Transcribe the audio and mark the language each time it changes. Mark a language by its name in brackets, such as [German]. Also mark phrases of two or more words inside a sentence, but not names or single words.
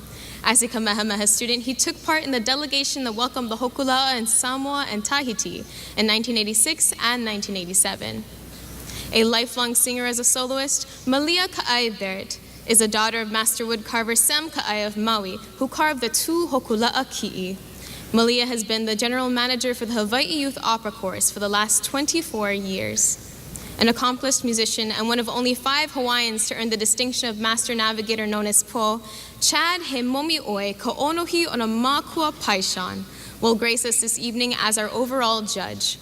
[English] As a Kamehameha student, he took part in the delegation that welcomed the Hokulea in Samoa and Tahiti in 1986 and 1987. A lifelong singer as a soloist, Malia Ka'ai Barrett is a daughter of master woodcarver Sam Ka'ai of Maui, who carved the 2 Hokulea ki'i. Malia has been the general manager for the Hawaii Youth Opera Chorus for the last 24 years. An accomplished musician and one of only 5 Hawaiians to earn the distinction of Master Navigator known as Po, Chad He Momi'oi Ka'onohi Ona Makua Paishan will grace us this evening as our overall judge.